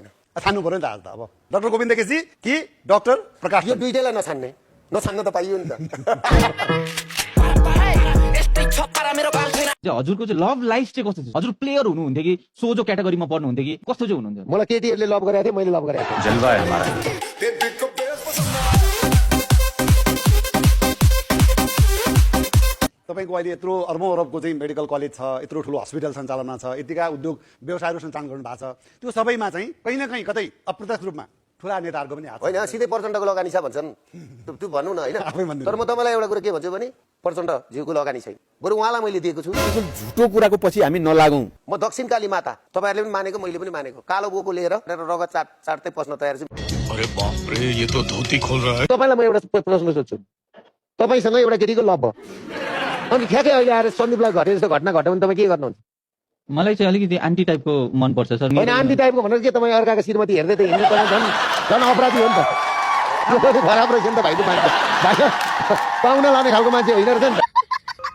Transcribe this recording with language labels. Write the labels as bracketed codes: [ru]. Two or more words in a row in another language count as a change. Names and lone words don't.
[ne] छान्नु पर्यो नि त आज त अब डाक्टर गोविन्द केसी कि डाक्टर प्रकाश यो दुइटैलाई नछान्न त पाइयो नि त हजुरको चाहिँ [en] love life [ne] चाहिँ कस्तो छ हजुर प्लेयर हुनुहुन्थ्यो कि सोझो क्याटेगोरीमा पर्नुहुन्थ्यो कि कस्तो चाहिँ हुनुहुन्थ्यो मलाई केटीहरूले लभ गरेको थिएँ मैले लभ गरेको थिएँ [hi] जलवा है हमारा [ne] तपाईँको अहिले यत्रो अर्बौं अरबको चाहिँ मेडिकल कलेज छ यत्रो ठुलो हस्पिटल सञ्चालनमा छ यतिका उद्योग व्यवसायहरू सञ्चालन गर्नु भएको छ त्यो सबैमा चाहिँ कहीँ न कहीँ कतै अप्रत्यक्ष रूपमा ठुला नेताहरूको पनि हात होइन सिधै प्रचण्डको लगानी छ भन्छन् त्यो भन्नु न होइन तर म तपाईँलाई एउटा कुरा के भन्छु भने प्रचण्ड जिउको लगानी छैन बरु उहाँलाई मैले दिएको छु झुटो कुराको पछि हामी नलागौं म दक्षिण काली माता तपाईँहरूले पनि मानेको मैले पनि मानेको कालो बोको लिएर रगत चाट्दै पस्न तयार छु [hi] अरे बाप रे ये तो धोती खोल रहा है [ne] तपाईँलाई म एउटा प्रश्न सोध्छु तपाईँसँग एउटा केटीको लभ भयो अनि ठ्याक्कै अहिले आएर सन्दीपलाई घटे जस्तो घटना घट्यो भने तपाईँ के गर्नुहुन्छ मलाई चाहिँ अलिकति आन्टी टाइपको मन पर्छ सर होइन आन्टी टाइपको भनेर के तपाईँ अर्काको श्रीमती हेर्दै त हिँड्नु तपाईँ झन् अपराधी हो नि त खराब रहेछ नि त भाइको मान्छे पाहुना लाने खालको मान्छे होइन रहेछ नि त